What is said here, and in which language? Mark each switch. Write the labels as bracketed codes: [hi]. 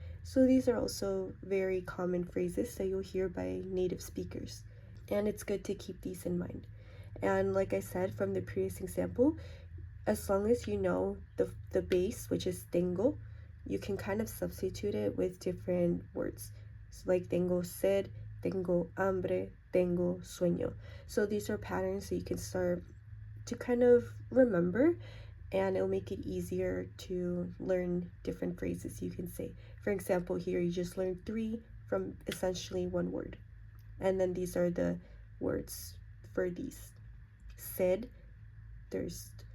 [en] So these are also very common phrases that you'll hear by native speakers. And it's good to keep these in mind. And like I said from the previous example, as long as you know the base, which is tengo, you can kind of substitute it with different words. So like [es] tengo sed, tengo hambre, tengo sueño. [en] So these are patterns that you can start to kind of remember, and it'll make it easier to learn different phrases you can say. For example, here you just learned 3 from essentially one word. And then these are the words for these. Sed, thirst.